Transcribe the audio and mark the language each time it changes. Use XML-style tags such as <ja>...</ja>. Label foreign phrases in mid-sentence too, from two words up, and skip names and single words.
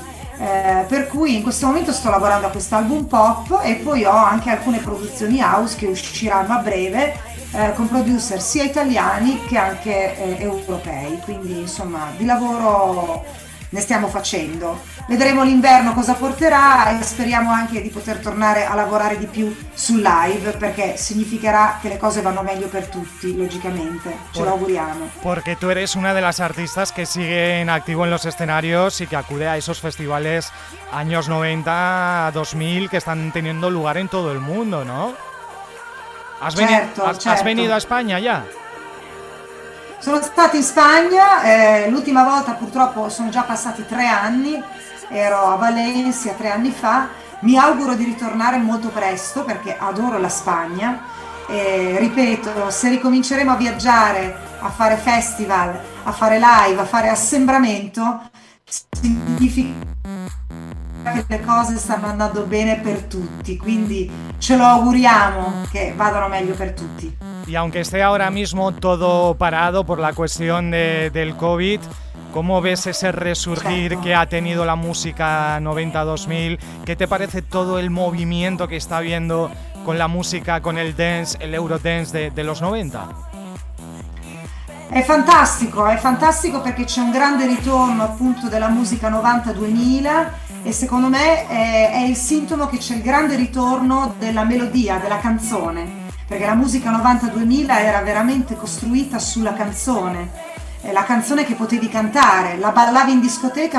<it>Per cui in questo momento sto lavorando a quest'album pop e poi ho anche alcune produzioni house che usciranno a breve con producer sia italiani che anche europei, quindi insomma di lavoro ne stiamo facendo. Vedremo l'inverno cosa porterà e speriamo anche di poter tornare a lavorare di più sul live perché significherà che le cose vanno meglio per tutti, lógicamente. Ce lo auguriamo.</it> <es>Porque tú eres una de las artistas que sigue en activo en los escenarios y que acude a esos festivales años 90, 2000 que están teniendo lugar en todo el mundo, ¿no?</es> <it>Certo.</it> <es>¿Has venido a España ya?</es> <it>Sono stata in Spagna, l'ultima volta purtroppo sono già passati 3 anni, ero a Valencia 3 anni fa, mi auguro di ritornare molto presto perché adoro la Spagna e ripeto, se ricominceremo a viaggiare, a fare festival, a fare live, a fare assembramento, significa che le cose stanno andando bene per tutti, quindi ce lo auguriamo che vadano meglio per tutti.</it> <es>Y aunque esté ahora mismo todo parado por la cuestión del COVID, ¿cómo ves ese resurgir que ha tenido la música 90-2000? ¿Qué te parece todo el movimiento que está habiendo con la música, con el dance, el Eurodance de los 90?</es> <it>È fantastico perché c'è un grande ritorno appunto della musica 90-2000 e secondo me è il sintomo che c'è il grande ritorno della melodia, della canzone. Perché la musica 90-2000 era veramente costruita sulla canzone, la canzone che potevi cantare, la ballavi in discoteca</it>